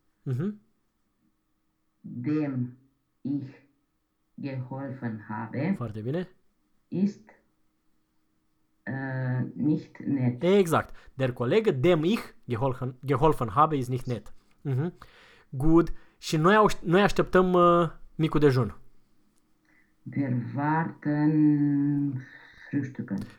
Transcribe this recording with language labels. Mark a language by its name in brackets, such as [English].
[German] mm-hmm. Dem ich geholfen habe. [Romanian] Foarte bine. [German] Ist nicht nett. [Romanian] Exact. [German] Der Kollege, dem ich geholfen habe, ist nicht nett. [English] Mm-hmm. Good. [Romanian] Și noi așteptăm micul dejun. [German] Wir warten frühstücken.